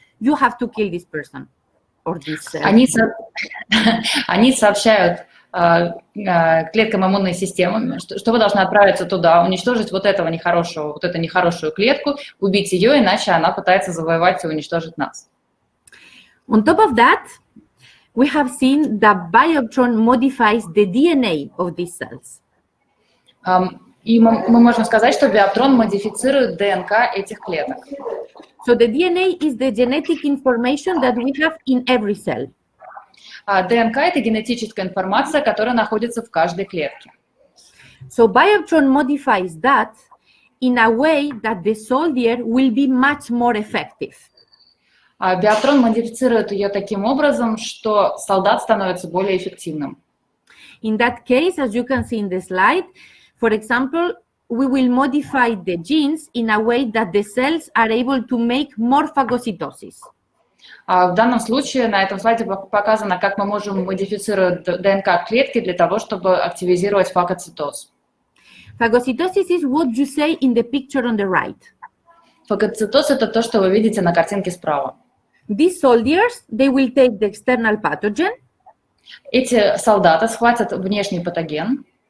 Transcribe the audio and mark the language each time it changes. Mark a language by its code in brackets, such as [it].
[en] You have to kill this person or this. [ru] Они сообщают клеткам иммунной системы, что вы должны отправиться туда, уничтожить вот эту нехорошую клетку, убить ее, иначе она пытается завоевать и уничтожить нас. [en] On top of that, we have seen that Bioptrон modifies the DNA of these cells. [ru] И мы можем сказать, что Биоптрон модифицирует ДНК этих клеток. [en] So the DNA is the genetic information that we have in every cell. [ru] ДНК – это генетическая информация, которая находится в каждой клетке. [en] So Bioptrон modifies that in a way that the soldier will be much more effective. [ru] Биоптрон модифицирует ее таким образом, что солдат становится более эффективным. [en] In that case, as you can see in the slide, for example, we will modify the genes in a way that the cells are able to make more phagocytosis. [ru] В данном случае на этом слайде показано, как мы можем модифицировать ДНК клетки для того, чтобы активизировать фагоцитоз. [en] Phagocytosis is what you say in the picture on the right. [ru] Фагоцитоз – это то, что вы видите на картинке справа. [en] These soldiers, they will take the external pathogen, [ru] Эти солдаты схватят внешний патоген,